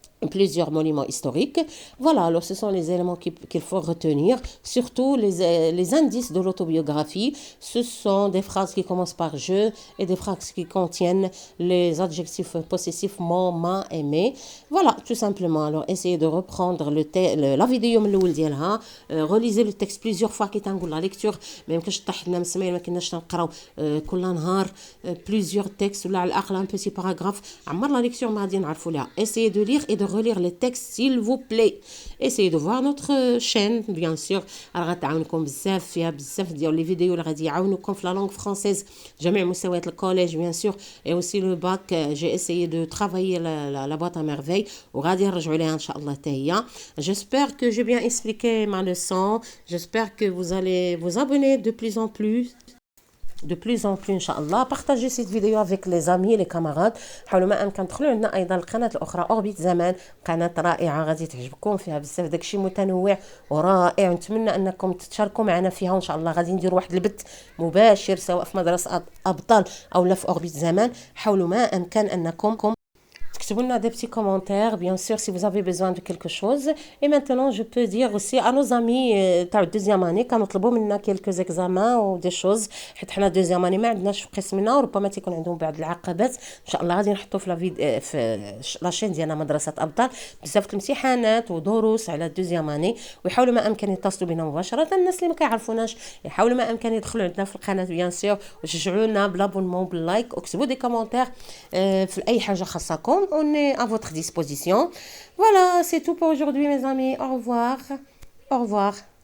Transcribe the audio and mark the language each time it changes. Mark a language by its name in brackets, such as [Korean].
[French] plusieurs monuments historiques. Voilà, alors ce sont les éléments qu'il faut retenir, surtout les indices de l'autobiographie. Ce sont des phrases qui commencent par je et des phrases qui contiennent les adjectifs possessifs mon, ma, aimé. Voilà, tout simplement. Alors, essayez de reprendre la vidéo [Arabic] من الأول ديالها. [French] Relisez le texte plusieurs fois [Arabic] كي تنقول [French] la lecture. [Arabic] ما يمكنش طيح لنا من السماء ما كناش نقراو كل نهار [French] plusieurs textes [Arabic] ولا على الأقل [French] un petit paragraphe. [Arabic] عمر [French] la lecture [Arabic] ما غادي نعرفوا لها. [French] Essayez de lire et de relire les textes s'il vous plaît. Essayez de voir notre chaîne bien sûr. [Arabic] غتعاونكم بزاف فيها بزاف ديال لي فيديو اللي غادي يعاونوكم في [French] la langue française [Arabic] جميع مستويات الكوليج [French] bien sûr et aussi le bac. J'ai essayé de travailler la boîte à merveille [Arabic] وغادي نرجعوا ليها ان شاء الله حتى هي. [French] J'espère que j'ai bien expliqué ma leçon. J'espère que vous allez vous abonner de plus en plus [Arabic] ان شاء الله. [French] partagez cette vidéo avec les amis les camarades. [Arabic] حاولوا ما امكن تدخلوا عندنا ايضا القناه الاخرى اوربيت زمان، قناه رائعه غادي تعجبكم، فيها بزاف داكشي متنوع ورائع، ونتمنى انكم تشاركوا معنا فيها وان شاء الله غادي نديروا واحد البث مباشر سواء في مدرسه ابطال او لا في اوربيت زمان. حاولوا ما امكن انكم تكتبوا لنا [French] des petits commentaires bien sûr si vous avez besoin de quelque chose. Et maintenant je peux dire aussi à nos amis [Arabic] تاع الدوزيام اني كنطلبوا منا quelques examens ou des choses، حيت حنا دوزيام اني ما عندناش في قسمنا وربما تيكون عندهم بعض العقبات. ان شاء الله غادي نحطوا في في لاشين ديالنا مدرسه ابطال بزاف الامتحانات ودروس على الدوزيام اني، ويحاولوا ما امكن يتصلوا بنا مباشره. الناس اللي ما كيعرفوناش يحاولوا ما امكن يدخلوا عندنا في القناه [French] بيان سور [Arabic] وشجعونا بالابونمون باللايك واكتبوا دي كومونتير في اي حاجه خاصكم. [French] On est à votre disposition. Voilà, c'est tout pour aujourd'hui, mes amis.